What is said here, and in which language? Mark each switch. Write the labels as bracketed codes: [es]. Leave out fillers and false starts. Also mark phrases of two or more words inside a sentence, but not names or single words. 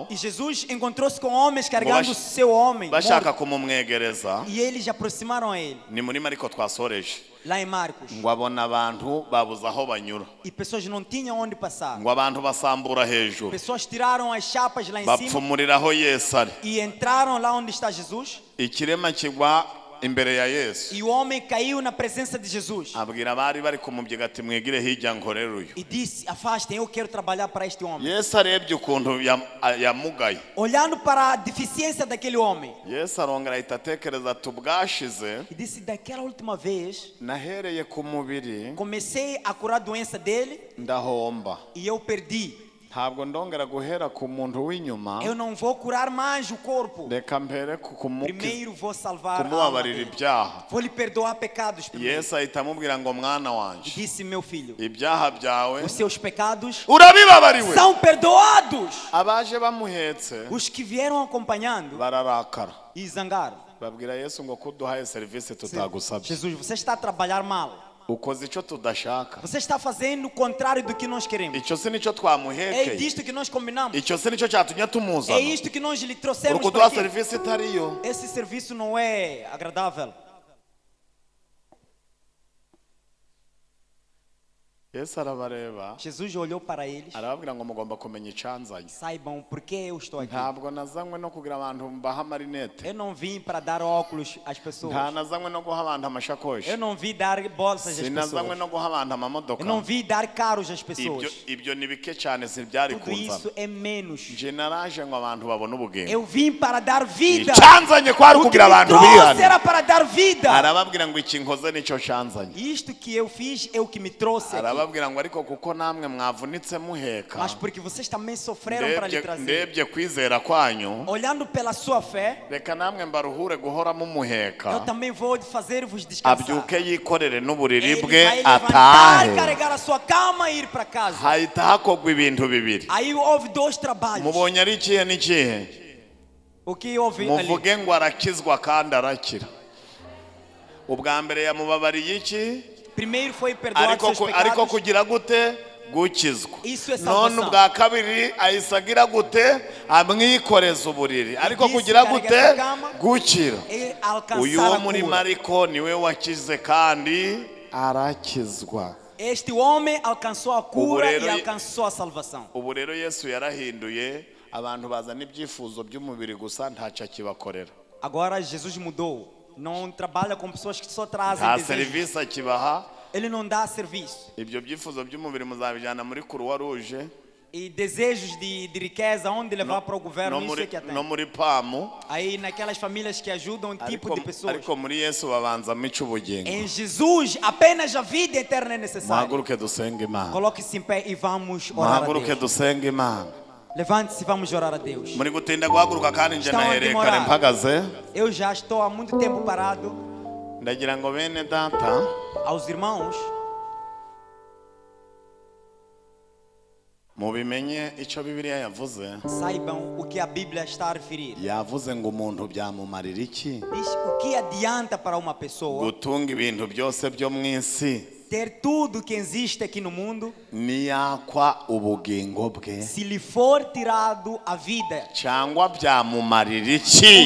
[pt] E Jesus encontrou-se com homens carregando seu homem. [rw] Bashaka kumumwegereza. [pt] E eles aproximaram a ele. [rw] Ni muri Mariko twasoreje. [pt] Lá em Marcos. [rw] Ngo abona abantu babuze aho banyura. [pt] E pessoas não tinham onde passar. [rw] Ngo abantu basambura hejuru. [pt] Pessoas tiraram as chapas lá em cima. [rw] Bapfumuriraho Yesu ari. [pt] E entraram lá onde está Jesus. [rw] Ikirema kigwa imbere ya Yesu. [pt] E o homem caiu na presença de Jesus. [rw] Abwira abari bari kumubyiga ati mwegire hirya nkorera uyu. [pt] E disse: afastem, eu quero trabalhar para este homem. [rw] Yesu arebye ukuntu yamugaye. [pt] Olhando para a deficiência daquele homem. [rw] Yesu arongera ahita atekereza ati ubwashize. [pt] E disse: daquela última vez [rw] nahereye ku mubiri. [pt] Comecei a curar a doença dele. [rw] Ndahomba. [pt] E eu perdi. [rw] Ntabwo ndongera guhera ku muntu w'inyuma. [pt] Eu não vou curar mais o corpo. [rw] Reka mpere [pt] Primeiro vou salvar a alma dele. Vou lhe perdoar pecados primeiro. [rw] Yesu ahita amubwira ngo mwana wanje. [pt] Disse: meu filho, [rw] ibyaha byawe, [pt] os seus pecados [rw] urabibabariwe, [pt] são perdoados. [rw] Abaje bamuhetse, [pt] os que vieram acompanhando, [rw] bararakara [pt] e zangaram. [rw] Babwira Yesu ngo kuduhaye service tutagusabye. [pt] Jesus, você está a trabalhar mal. [rw] Ukoze icyo tudashaka. [pt] Você está fazendo o contrário do que nós queremos. [rw] Icyo se nicyo twamuhekeye. [pt] É disto que nós combinamos. [rw] Icyo se nicyo cyatumye tumuzana. [pt] É isto que nós lhe trouxemos para aqui. Serviço itariyo. Esse serviço não é agradável. [rw] Yesu arabareba. [pt] Jesus olhou para eles. [rw] Arababwira ngo mugomba kumenya icyanzanye. [pt] Saibam por que eu estou aqui. [rw] Ntabwo nazanywe no kugira abantu mbaha marinete. [pt] Eu não vim para dar óculos às pessoas. [rw] Nta nazanywe no guha abantu amashakoshi. [pt] Eu não vim dar bolsas às pessoas. [rw] Sinazanywe no guha abantu amamodoka. [pt] Eu não vim dar carros às pessoas. [rw] Ibyo ni bike cyane sibyari kunza. [pt] Tudo isso é menos. [rw] Je naraje ngo abantu babone ubugingo. [pt] Eu vim para dar vida. [rw] Icyanzanye kwari kugira abantu bihane. [pt] Era para dar vida. [rw] Arababwira ngo ikinkoze nicyo cyanzanye. [pt] Isto que eu fiz é o que me trouxe. [rw] Arababwira ngo ariko kuko namwe mwavunitse muheka. [pt] Mas porque vocês também sofreram para lhe trazer. [rw] Ndebye kwizera kwanyu. [pt] Olhando pela sua fé. [rw] Reka namwe mbaruhure guhora mumuheka. [pt] Eu também vou fazer-vos descansar. [rw] Abyuke yikorere n'uburiri bwe atahe. [pt] Vai carregar a sua cama e ir para casa. [rw] Hahita hakogwa ibintu bibiri. [pt] Aí houve dois trabalhos. [rw] Mubonye ari ikihe n'ikihe? [pt] O que houve ali? [rw] Muvuge ngo arakizwa kandi arakira. Ubwa mbere yamubabariye iki? [pt] Primeiro foi perdoado seus pecados. [rw] Ariko kugira gute? Gukizwa. [pt] Isso é salvação. [rw] None ubwa kabiri ayisagira gute? Amwikoreza uburiri. Ariko kugira gute? Gukira. Uyu wo muri Mariko niwe wakize kandi arakizwa. [pt] Este homem alcançou a cura e alcançou a salvação. [rw] Ubu rero Yesu yarahinduye abantu bazana ibyifuzo by'umubiri gusa ntacyo akibakorera. [pt] Agora Jesus mudou. Não trabalha com pessoas que só trazem desejos. Ele não dá serviço. [rw] Ibyo byifuzo by'umubiri muzabijana muri Croix Rouge. [pt] E desejos de riqueza onde levar para o governo isso é que atende. [rw] No muri PAMO. [pt] Aí naquelas famílias que ajudam tipo de pessoas. [rw] Ariko muri Yesu babanzamo icy'ubugingo. [pt] Em Jesus apenas a vida eterna é necessária. [rw] Muhaguruke dusenge Imana. [pt] Coloque-se em pé e vamos orar a Deus. [rw] Muhaguruke dusenge Imana. [pt] Levante-se e vamos orar a Deus. [rw] Muri gutinda guhaguruka kandi nje nahereye kare mpagaze. [pt] Eu já estou há muito tempo parado. [rw] Ndagira ngo bene data. [pt] Aos irmãos. [rw] Mubimenye icyo Bibiliya yavuze. [pt] Saibam o que a Bíblia está a referir. [rw] Yavuze ngo umuntu byamumarira iki? [pt] Diz o que adianta para uma pessoa. [rw] Gutunga ibintu byose byo mu isi. [pt] Ter tudo que existe aqui no mundo. [rw] Niyakwa ubugingo bwe. [pt] Se lhe for tirado a vida. [rw] Cyangwa byamumarira iki?